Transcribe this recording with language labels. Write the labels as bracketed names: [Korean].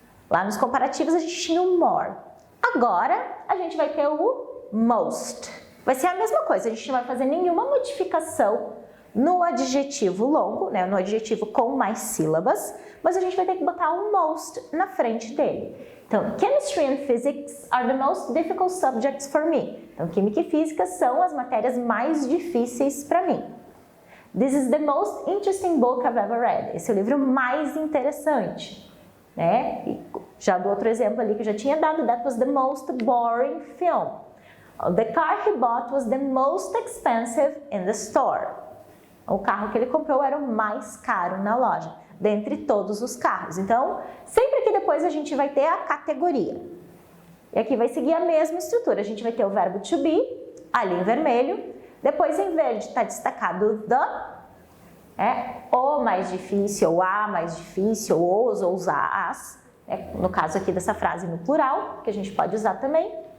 [Portuguese] Lá nos comparativos a gente tinha o more. Agora, a gente vai ter o most. Vai ser a mesma coisa, a gente não vai fazer nenhuma modificação no adjetivo longo, né, no adjetivo com mais sílabas, mas a gente vai ter que botar o most na frente dele. Então, [English] Chemistry and Physics are the most difficult subjects for me. [Portuguese] Então, Química e Física são as matérias mais difíceis para mim. [English] This is the most interesting book I've ever read. [Portuguese] Esse é o livro mais interessante, né? E já do outro exemplo ali que eu já tinha dado, [English] that was the most boring film. The car he bought was the most expensive in the store. [Portuguese] O carro que ele comprou era o mais caro na loja, dentre todos os carros. Então, sempre que depois a gente vai ter a categoria. E aqui vai seguir a mesma estrutura. A gente vai ter o verbo to be, ali em vermelho. Depois, em verde, está destacado the, o mais difícil, ou a mais difícil, ou os, ou os as, no caso aqui dessa frase no plural, que a gente pode usar também.